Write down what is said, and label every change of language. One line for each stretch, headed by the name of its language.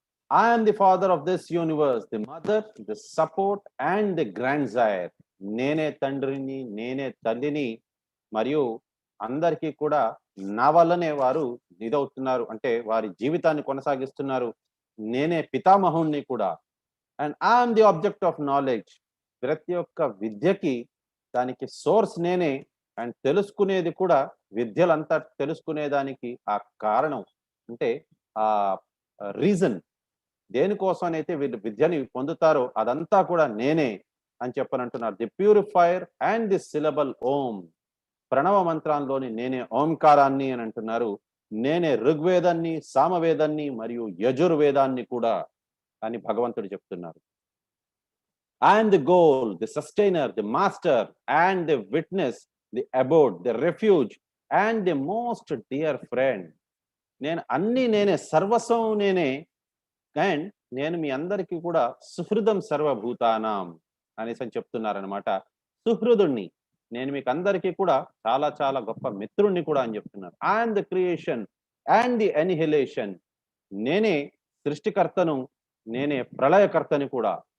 English: I am the father of this universe, the mother, the support and the grandsire.
Telugu: నేనే తండ్రిని, నేనే తల్లిని, మరియు అందరికీ కూడా నా వల్లనే వారు ఇదవుతున్నారు అంటే వారి జీవితాన్ని కొనసాగిస్తున్నారు. నేనే పితామహుణ్ణి కూడా.
English: And I am the object of knowledge.
Telugu: ప్రతి ఒక్క విద్యకి దానికి సోర్స్ నేనే. అండ్ తెలుసుకునేది కూడా విద్యలంతా తెలుసుకునేదానికి ఆ కారణం అంటే ఆ రీజన్ దేనికోసమైతే వీళ్ళు విద్యని పొందుతారో అదంతా కూడా నేనే అని చెప్పనంటున్నారు.
English: The purifier and the syllable Om.
Telugu: ప్రణవ మంత్రాల్లోని నేనే ఓంకారాన్ని అని అంటున్నారు. నేనే ఋగ్వేదాన్ని, సామవేదాన్ని మరియు యజుర్వేదాన్ని కూడా అని భగవంతుడు చెప్తున్నారు.
English: I am the goal, the sustainer, the master, and the witness, the abode, the refuge, and the most dear friend.
Telugu: నేను అన్ని నేనే, సర్వస్వం నేనే. అండ్ నేను మీ అందరికీ కూడా
Sanskrit: సుహృదం సర్వభూతానాం
Telugu: అనేసి అని చెప్తున్నారనమాట. సుహృదుణ్ణి, నేను మీకు అందరికీ కూడా చాలా చాలా గొప్ప మిత్రుణ్ణి కూడా అని చెప్తున్నారు.
English: I am the creation and the annihilation.
Telugu: నేనే సృష్టికర్తను, నేనే ప్రళయకర్తని కూడా.